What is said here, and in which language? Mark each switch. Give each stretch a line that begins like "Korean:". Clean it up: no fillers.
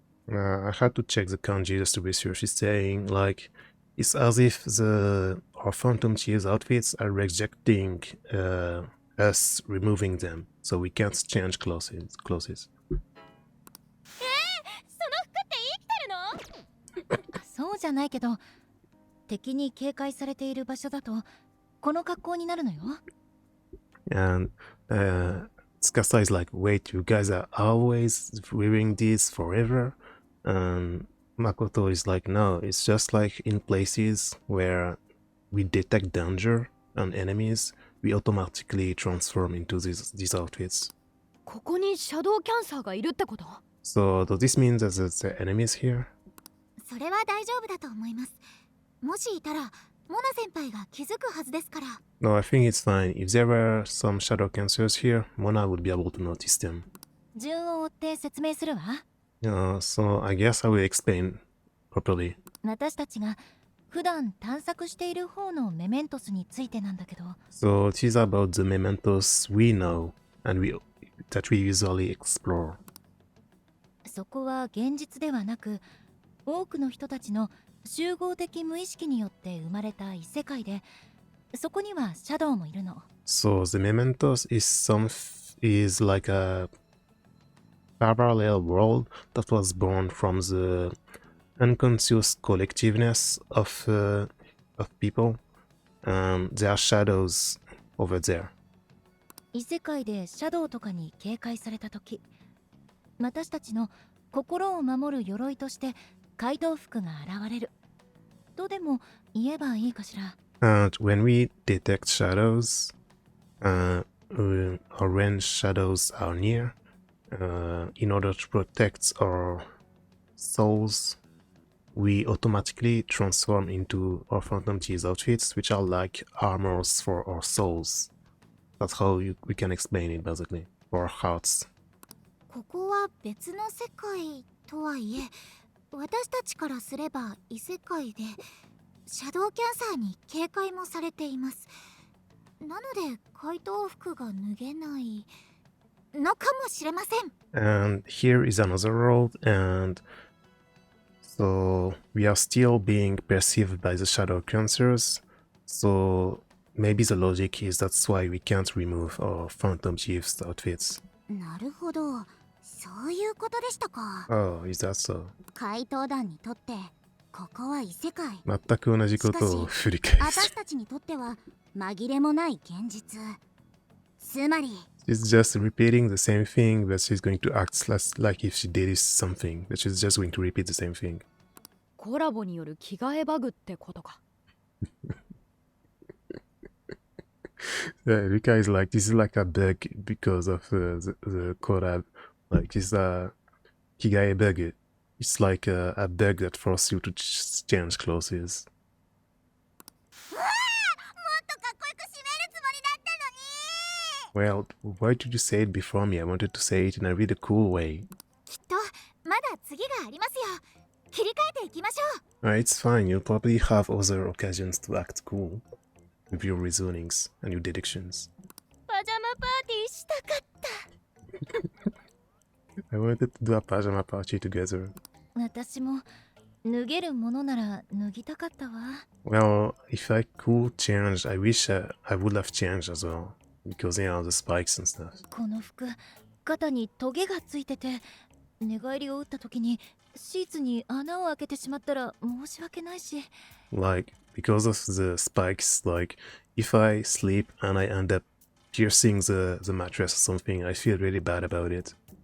English: I had to check the kanji just to be sure. She's saying like it's as if our Phantom Thieves outfits are rejecting us removing them, so we can't change clothes.
Japanese: その服って生きてるの？そうじゃないけど、敵に警戒されている場所だとこの格好になるのよ。
English: And Tsukasa is like, wait, you guys are always wearing this forever? And Makoto is like, no, it's just like in places where we detect danger and enemies, we automatically transform into these outfits.
Japanese: ここにシャドウキャンサーがいるってこと？
English: So does this mean that there's enemies here?
Japanese: それは大丈夫だと思います。もしいたらモナ先輩が気づくはずですから。
English: No, I think it's fine. If there were some shadow cancers here, Mona would be able to notice them.
Japanese: 順を追って説明するわ。
English: So I guess I will explain properly.
Japanese: 私たちが普段探索している方のメメントスについてなんだけど。
English: So it is about the mementos we know and that we usually explore.
Japanese: そこは現実ではなく、多くの人たちの集合的無意識によって生まれた異世界で、そこにはシャドウもいるの。
English: So the mementos is like a parallel world that was born from the unconscious collectiveness of people. There are shadows over there.
Japanese: 異世界でシャドウとかに警戒されたとき、私たちの心を守る鎧として怪盗服が現れるとでも言えばいいかしら。
English: And when we detect shadows, or when shadows are near, in order to protect our souls, we automatically transform into our Phantom Thieves outfits, which are like armors for our souls. That's how we can explain it, basically, for our hearts.
Japanese: ここは別の世界とはいえ、私たちからすれば異世界でシャドウキャンサーに警戒もされています。なので怪盗服が脱げないのかもしれません。
English: And here is another world, and so we are still being perceived by the shadow cancers. So maybe the logic is that's why we can't remove our Phantom Thieves outfits.
Japanese: なるほど、そういうことでしたか。
English: Oh, is that so?
Japanese: 怪盗団にとってここは異世界。全く同じことを振り返る。私たちにとっては紛れもない現実。つまり
English: She's just repeating the same thing, but she's going to act like if she did something, but she's just going to repeat the same thing.
Japanese: コラボによる着替えバグってことか。
English: Yeah, Rika is like, this is like a bug because of the collab. Like, it's a Kigae bug. It's like a bug that forces you to change clothes.
Japanese: もっとかっこよく締めるつもりだったのに。
English: Well, why did you say it before me? I wanted to say it in a really cool way.
Japanese: きっとまだ次がありますよ。切り替えていきましょう。
English: It's fine, you'll probably have other occasions to act cool with your reasonings and your deductions.
Japanese: パジャマパーティーしたかった。
English: I wanted to do a pajama party together.
Japanese: 私も脱げるものなら脱ぎたかったわ。
English: Well, if I could change, I wish I would have changed as well. Because, the spikes and stuff.
Japanese: この服、肩にトゲがついてて、寝返りを打った時にシーツに穴を開けてしまったら申し訳ないし。
English: Like, because of the spikes, like, if I sleep and I end up piercing the mattress or something, I feel really bad about it.